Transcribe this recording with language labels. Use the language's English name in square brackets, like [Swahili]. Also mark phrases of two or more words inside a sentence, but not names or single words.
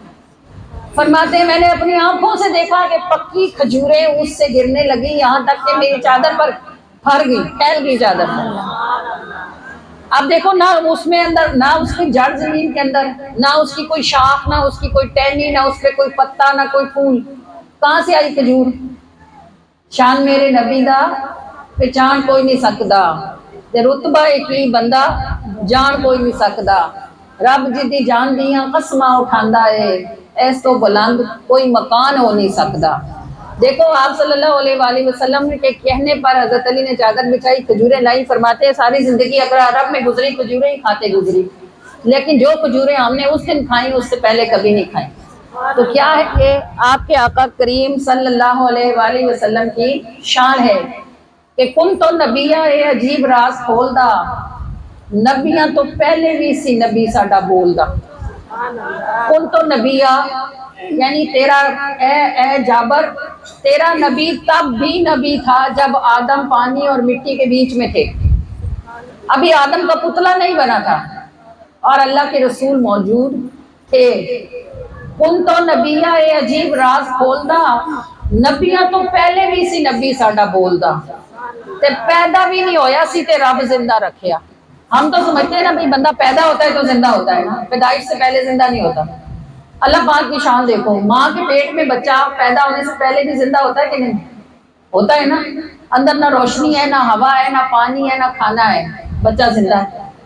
[Urdu] فرماتے ہیں میں نے اپنی آنکھوں سے دیکھا کہ پکی کھجوریں اس سے گرنے لگی، یہاں تک کہ میری چادر پر پھر گئی، پھیل گئی چادر۔ اب دیکھو نہ اس میں اندر، نہ اس کی جڑ زمین کے اندر، نہ اس کی کوئی شاخ، نہ اس کی کوئی ٹہنی، نہ اس پہ کوئی پتا، نہ کوئی پھول، کہاں سے آئی کھجور؟ [Punjabi] شان میرے نبی دا پہچان کوئی نہیں سکدا، تے رتبہ کی بندہ جان کوئی نہیں سکدا، رب جدی جان دیاں قسماں اٹھاندا ہے، ایس تو بلند کوئی مکان ہو نہیں سکدا۔ [Urdu] دیکھو آپ صلی اللہ علیہ وآلہ وسلم کے کہنے پر حضرت علی نے چادر بچھائی، کھجوریں لائی، فرماتے ہیں ساری زندگی اگر عرب میں گزری کھجوریں ہی کھاتے گزری، لیکن جو کھجوریں ہم نے اس دن کھائیں اس سے پہلے کبھی نہیں کھائیں۔ تو کیا ہے کہ آپ کے آقا کریم صلی اللہ علیہ وآلہ وسلم کی شان ہے کہ [Punjabi] کن تو نبیہ اے عجیب راز کھولدا، نبیاں تو پہلے بھی سی نبی ساڈا بولدا۔ [Arabic] کن تو نبیہ [Urdu] یعنی تیرا اے جابر، تیرا نبی تب بھی نبی تھا جب آدم پانی اور مٹی کے بیچ میں تھے، ابھی آدم کا پتلا نہیں بنا تھا اور اللہ کے رسول موجود تھے۔ [Punjabi] کن تو نبیہ اے عجیب راز کھولدا، نبیاں تو پہلے بھی سی نبی ساڈا بولدا، تے پیدا بھی نہیں ہویا سی تے رب زندہ رکھیا۔ [Urdu] ہم تو سمجھتے ہیں نا بھئی بندہ پیدا ہوتا ہے تو زندہ ہوتا ہے نا، پیدائش سے پہلے زندہ نہیں ہوتا۔ اللہ پاک کی شان دیکھو، ماں کے پیٹ میں بچہ پیدا ہونے سے پہلے بھی زندہ ہوتا ہے کہ نہیں؟ ہوتا ہے نا، اندر نہ روشنی ہے، نہ ہوا ہے، نہ پانی ہے، نہ کھانا ہے، بچہ زندہ ہے۔